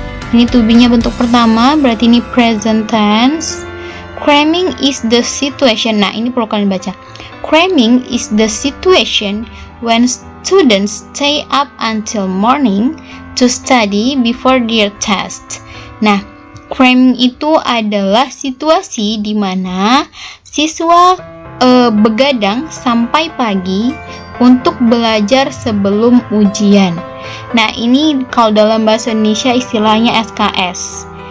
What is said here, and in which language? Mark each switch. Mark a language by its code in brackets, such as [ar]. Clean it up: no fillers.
[id] Ini to be-nya bentuk pertama berarti ini present tense. [en] Cramming is the situation. [id] Nah, ini perlu kalian baca. [en] Cramming is the situation when students stay up until morning to study before their test. [id] Nah, cramming itu adalah situasi di mana siswa begadang sampai pagi untuk belajar sebelum ujian. Nah, ini kalau dalam bahasa Indonesia istilahnya SKS.